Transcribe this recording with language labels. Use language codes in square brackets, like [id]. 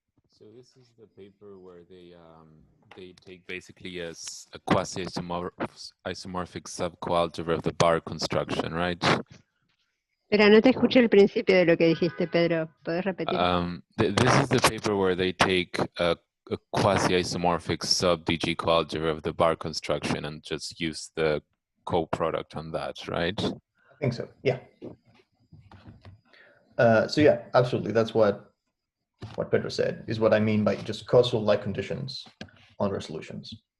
[en] So this is the paper where they take basically as a quasi-isomorphic subcoalgebra of the bar construction, right? [es] Pero no te escuché el principio de lo que dijiste, Pedro. ¿Puedes repetir? [en] This is the paper where they take a quasi-isomorphic sub-DG coalgebra of the bar construction and just use the co-product on that, right? I think so, yeah. So yeah, absolutely. That's what Pedro said, is what I mean by just causal like conditions on resolutions.